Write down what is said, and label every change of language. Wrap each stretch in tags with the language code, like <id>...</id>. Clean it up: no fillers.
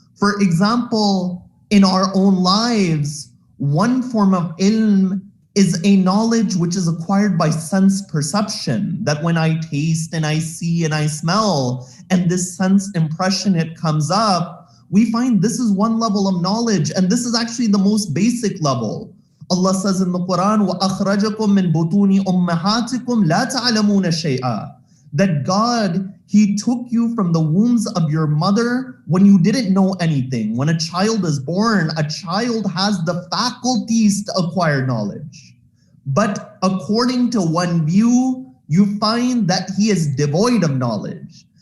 <en>For example, in our own lives, one form of ilm is a knowledge which is acquired by sense perception, that when I taste and I see and I smell, and this sense impression, it comes up, we find this is one level of knowledge, and this is actually the most basic level. Allah says in the Quran,</en> <ar>وَأَخْرَجَكُم مِّن بُطُونِ أُمَّهَاتِكُمْ لَا تَعْلَمُونَ شَيْئًا.</ar> <en>That God, He took you from the wombs of your mother when you didn't know anything. When a child is born, a child has the faculties to acquire knowledge. But according to one view, you find that he is devoid of knowledge.</en>